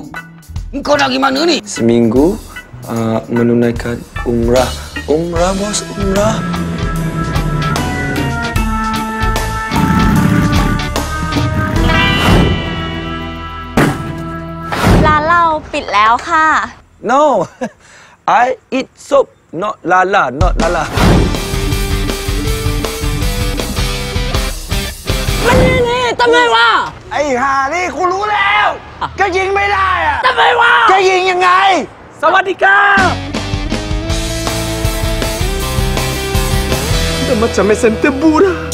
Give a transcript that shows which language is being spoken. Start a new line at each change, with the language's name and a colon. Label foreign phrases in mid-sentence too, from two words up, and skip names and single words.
Malay: Engkau nak pergi mana ni? Seminggu menunaikan umrah. Umrah, bos, umrah.
Thai: Lalau ปิดแล้วค่ะ
English: No, I eat soup, not lala, not lala.
Thai: นี่ทำไมวะ ไอ้ห่านี่กูรู้แล้วก็ยิงไม่ได้อะ ทำไมวะ จะยิงยังไง สวัสดีครับ
Malay: Dah macam mesin tebu dah.